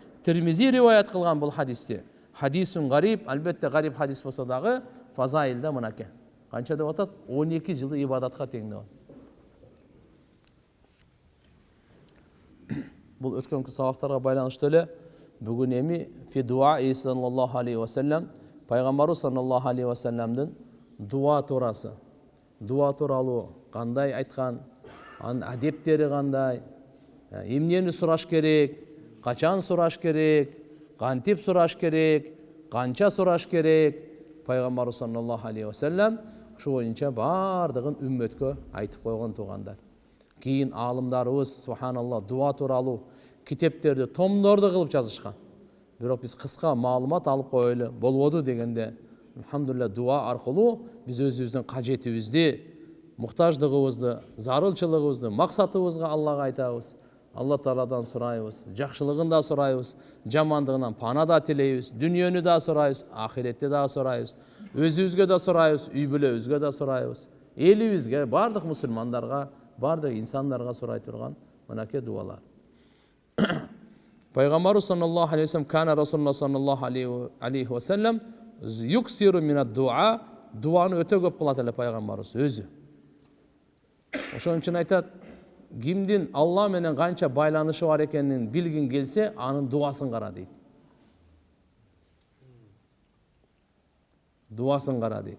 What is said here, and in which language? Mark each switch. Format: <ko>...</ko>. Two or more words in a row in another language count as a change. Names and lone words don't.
<ky>Тирмизи риваят кылган бул хадисти.</ky> <ar>حديث غريب,</ar> <ky>албетте гариб хадис болса дагы фазаилда мынаке. Канча деп атат? 12 жылы ибадатка тең деп. Бул өткөнкү сабактарга байланыштуу эле бүгүн эми</ky> <ar>في الدعاء صلى الله عليه وسلم</ar> <ky>пайгамбарыбыз</ky> <ar>صلى الله عليه وسلم</ar> <ky>дуа турасы. Дуа тууралуу кандай айткан, анын адептери кандай, эмнени сураш керек, качан сураш керек, кантип сураш керек, канча сураш керек, пайгамбарыбыз</ky> <ar>صلى الله عليه وسلم</ar> <ky>ушу боюнча бардыгын үммөткө айтып койгон туугандар. Кийин аалымдарыбыз субханалла дуа тууралуу китептерди, томдорду кылып жазышкан. Бирок биз кыска маалымат алып коелу болбоду дегенде, алхамдулилля дуа аркылуу биз өзүбүздүн кажетибизди, муктаждыгыбызды, зарылчылыгыбызды, максатыбызга Аллага айтабыз. Алла Тааладан сурайбыз, жакшылыгын да сурайбыз, жамандыгынан пана да тилейбиз, дүнүйөнү да сурайбыз, ахиретти да сурайбыз, өзүбүзгө да сурайбыз, үй бүлөбүзгө да сурайбыз, элибизге, бардык мусулмандарга, бардык инсандарга сурай турган мынакей дуалар. Пайгамбарыбыз</ky> <ar>صلى الله عليه وسلم كان رسول الله صلى الله عليه وسلم يكثر من الدعاء,</ar> <ky>дуаны өтө көп кылат эле пайгамбарыбыз өзү. Ошон үчүн айтат, кимдин Алла менен канча байланышы бар экенин билгин келсе, анын дуасын кара дейт. Дуасын кара дейт.</ky>